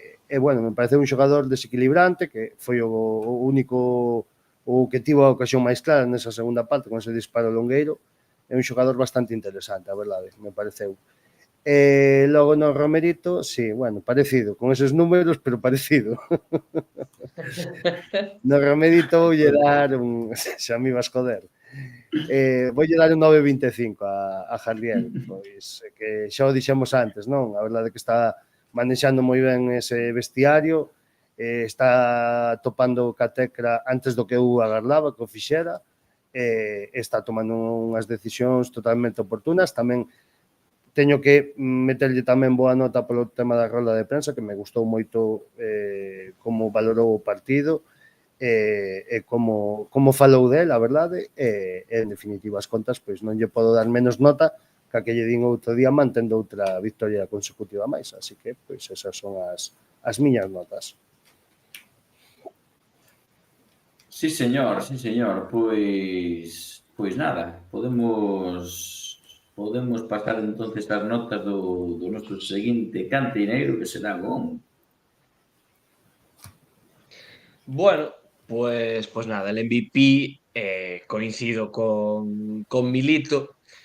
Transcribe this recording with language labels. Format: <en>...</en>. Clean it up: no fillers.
<gl>Bueno, me pareceu un xogador desequilibrante, que foi o único que tivo a ocasión máis clara nesa segunda parte con ese disparo longueiro. É un xogador bastante interesante, a verdade, me pareceu. Logo no Romerito, sí, bueno, parecido, con eses números, pero parecido. No Romerito voulle dar xa me ibas joder. Voulle dar un 9.25 a Jardiel, pois que xa o dixemos antes, non? A verdade que está manexando moi ben ese vestiario, está topando ca tecla antes do que eu agardaba que o fixera, está tomando unhas decisións totalmente oportunas. Tamén teño que meterlle tamén boa nota polo tema da rolda de prensa, que me gustou moito como valorou o partido e como falou del, a verdade, e en definitiva as contas, pois non lle podo dar menos nota que a que lle din outro día mantendo outra victoria consecutiva máis, así que pois esas son as miñas notas. Sí, señor. Pois nada, podemos podemos pasar entonces as notas do noso seguinte cantineiro, que será Gon.</gl> <es>Bueno, pues nada, el MVP coincido con Milito.</es>